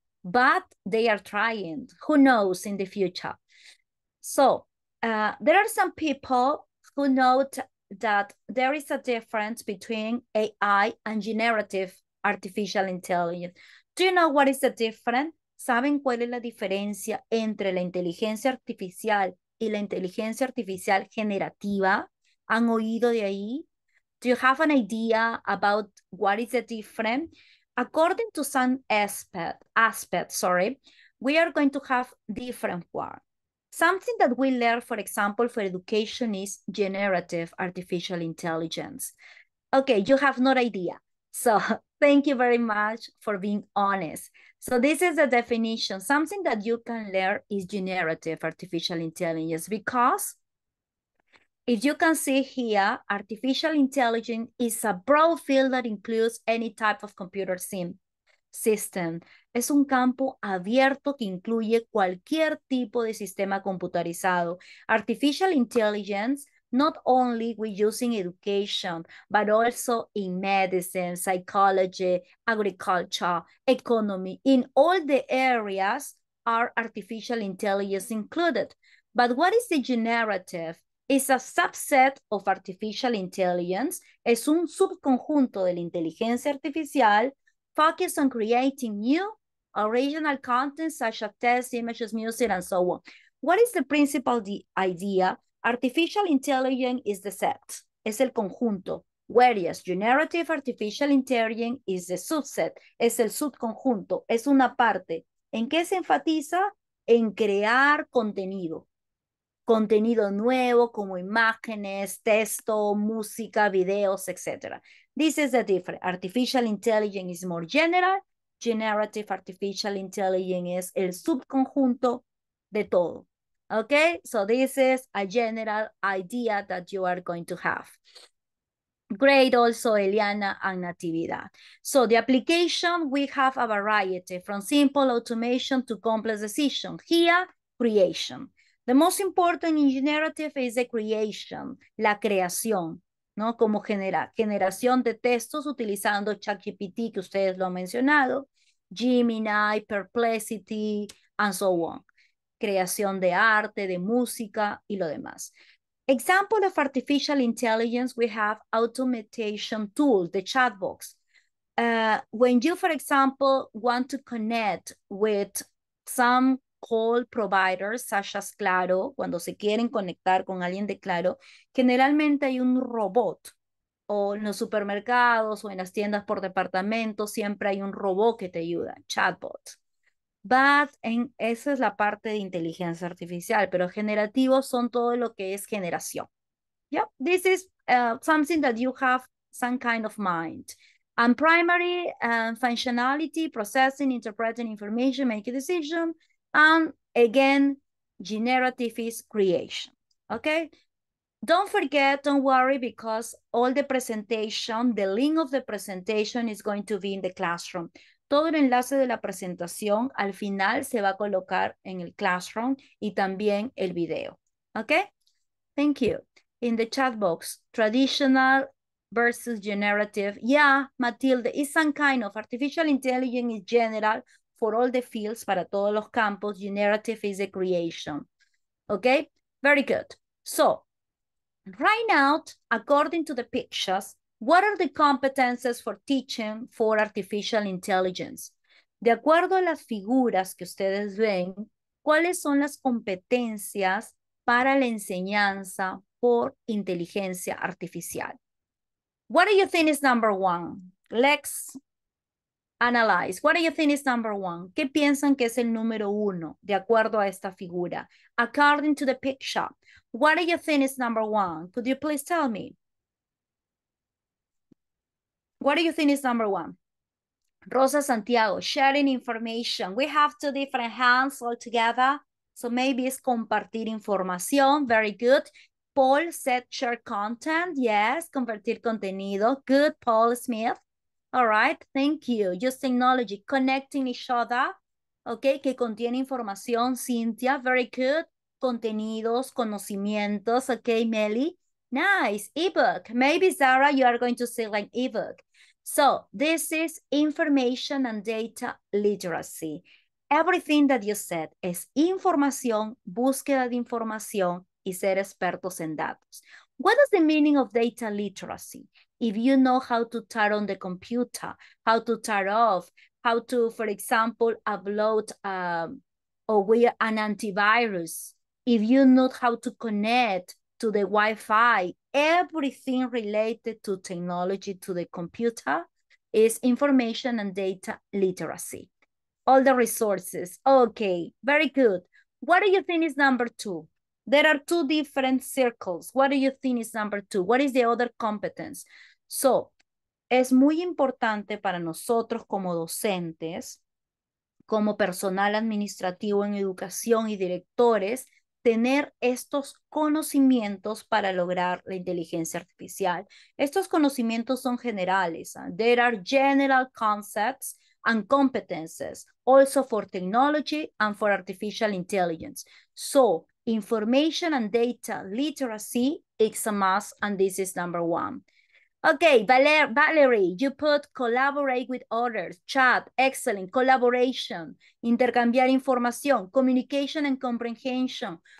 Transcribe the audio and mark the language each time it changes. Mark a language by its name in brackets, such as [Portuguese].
[English] But they are trying. Who knows in the future? So there are some people who note that there is a difference between AI and generative artificial intelligence. Do you know what is the difference? [Spanish] ¿Saben cuál es la diferencia entre la inteligencia artificial y la inteligencia artificial generativa? ¿Han oído de ahí? [English] Do you have an idea about what is the difference? According to some aspects, we are going to have different ones. Something that we learn, for example, for education is generative artificial intelligence. Okay, you have no idea. So thank you very much for being honest. So this is the definition. Something that you can learn is generative artificial intelligence because if you can see here, artificial intelligence is a broad field that includes any type of computer system. [Spanish] Es un campo abierto que incluye cualquier tipo de sistema computarizado. [English] Artificial intelligence, not only we use in education, but also in medicine, psychology, agriculture, economy. In all the areas are artificial intelligence included. But what is the generative? It's a subset of artificial intelligence. [Spanish] Es un subconjunto de la inteligencia artificial [English] focused on creating new original content such as text, images, music, and so on. What is the principal idea? Artificial intelligence is the set, [Spanish] es el conjunto, [English] whereas generative artificial intelligence is the subset, [Spanish] es el subconjunto, es una parte. ¿En qué se enfatiza? En crear contenido. Contenido nuevo como imágenes, texto, música, videos, etc. [English] This is the difference. Artificial intelligence is more general. Generative artificial intelligence [Spanish] es el subconjunto de todo. [English] Okay, so this is a general idea that you are going to have. Great also, Eliana and Natividad. So the application, we have a variety from simple automation to complex decision. Here, creation. The most important in generative is the creation, [Spanish] la creación, ¿no? Como generación de textos utilizando ChatGPT, que ustedes lo han mencionado, Gemini, Perplexity, [English] and so on. [Spanish] Creación de arte, de música y lo demás. [English] Example of artificial intelligence, we have automation tools, the chatbots. When you, for example, want to connect with some call providers, such as Claro, [Spanish] cuando se quieren conectar con alguien de Claro, generalmente hay un robot, o en los supermercados o en las tiendas por departamento, siempre hay un robot que te ayuda, chatbot. But esa es la parte de inteligencia artificial, pero generativos son todo lo que es generación. [English] Yeah, this is something that you have some kind of mind. And primary functionality, processing, interpreting information, make a decision. And again, generative is creation, okay? Don't forget, don't worry, because all the presentation, the link of the presentation is going to be in the classroom. [Spanish] Todo el enlace de la presentación al final se va a colocar en el classroom y también el video, okay? [English] Thank you. In the chat box, traditional versus generative. Yeah, Matilde, it's some kind of artificial intelligence is general for all the fields, [Spanish] para todos los campos. [English] Generative is a creation. Okay, very good. So, right now, according to the pictures, what are the competences for teaching for artificial intelligence? [Spanish] De acuerdo a las figuras que ustedes ven, ¿cuáles son las competencias para la enseñanza por inteligencia artificial? [English] What do you think is number one? Let's analyze. What do you think is number one? [Spanish] ¿Qué piensan que es el número uno de acuerdo a esta figura? [English] According to the picture, what do you think is number one? Could you please tell me? What do you think is number one? Rosa Santiago, sharing information. We have two different hands all together. So maybe it's [Spanish] compartir información. [English] Very good. Paul said share content. Yes, [Spanish] compartir contenido. [English] Good, Paul Smith. All right, thank you. Use technology, connecting each other. [Spanish] Okay, que contiene información. Cynthia, [English] very good. [Spanish] Contenidos, conocimientos. [English] Okay, Melly. Nice. Ebook. Maybe, Zara, you are going to say like ebook. So this is information and data literacy. Everything that you said [Spanish] es información, búsqueda de información y ser expertos en datos. [English] What is the meaning of data literacy? If you know how to turn on the computer, how to turn off, how to, for example, upload an antivirus, if you know how to connect to the Wi-Fi, everything related to technology, to the computer, is information and data literacy. All the resources. Okay, very good. What do you think is number two? There are two different circles. What do you think is number two? What is the other competence? [Spanish] So, es muy importante para nosotros como docentes, como personal administrativo en educación y directores, tener estos conocimientos para lograr la inteligencia artificial. Estos conocimientos son generales. [English] There are general concepts and competences, also for technology and for artificial intelligence. So, information and data literacy is a must, and this is number one. Okay, Valerie, you put collaborate with others, chat, excellent, collaboration, [Spanish] intercambiar información, [English] communication and comprehension.